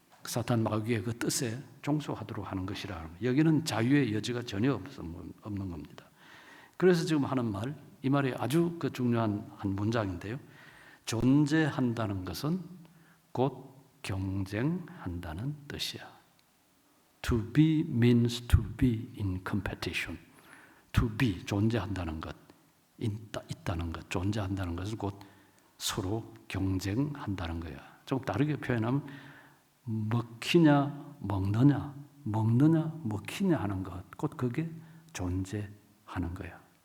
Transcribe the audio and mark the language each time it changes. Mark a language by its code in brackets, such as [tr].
[ko] 사탄 마귀의 그 뜻에 종속하도록 하는 것이라. 여기는 자유의 여지가 전혀 없는 겁니다. 그래서 지금 하는 말, 이 말이 아주 그 중요한 한 문장인데요. 존재한다는 것은 곧 경쟁한다는 뜻이야. [en] To be means to be in competition. To be, [ko] 존재한다는 것, 있다는 것, 존재한다는 것은 곧 서로 경쟁한다는 거야. 좀 다르게 표현하면 먹히냐 먹느냐, 먹느냐 먹히냐 하는 것, 곧 그게 존재하는 거야.